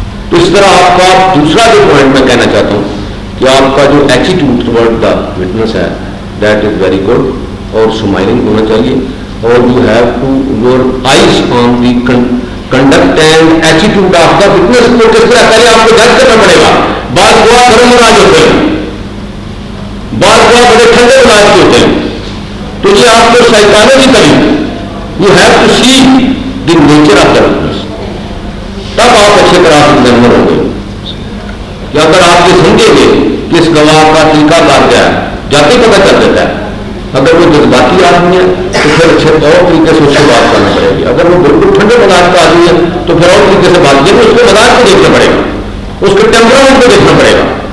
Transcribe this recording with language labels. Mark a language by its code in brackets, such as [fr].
[ur] تو اس طرح آپ کا دوسرا جو پوائنٹ میں کہنا چاہتا ہوں کہ آپ کا جو [en] attitude toward the witness [ur] ہے [en] that is very good [ur] اور سمائلنگ ہونا چاہیے. [en] اور you have to your eyes on the conduct and attitude of the witness [ur] کو کس طرح پہلے آپ کو جج کرنا پڑے گا. بعض گواہ گرم مزاج ہوتے ہیں, بعض گواہ بڑے ٹھنڈے مزاج کے ہوتے ہیں. تو یہ آپ کو سائیکالوجیکلی [en] you have to see the nature of the witness, [ur] تب آپ اچھے کراس ایگزامنر ہوں گے. کہ اگر آپ یہ سمجھیں گے کہ اس گواہ کا طریقہ کار کیا ہے, جاتے پتہ چل دیتا ہے. اگر وہ جذباتی آدمی ہے تو پھر اچھے اور طریقے سے اس سے بات کرنا پڑے گی. اگر وہ بالکل ٹھنڈے مزاج کا آدمی ہے تو پھر اور طریقے سے بات کی, اس کے مزاج کو دیکھنا پڑے گا, اس کے ٹیمپرامنٹ کو دیکھنا پڑے گا.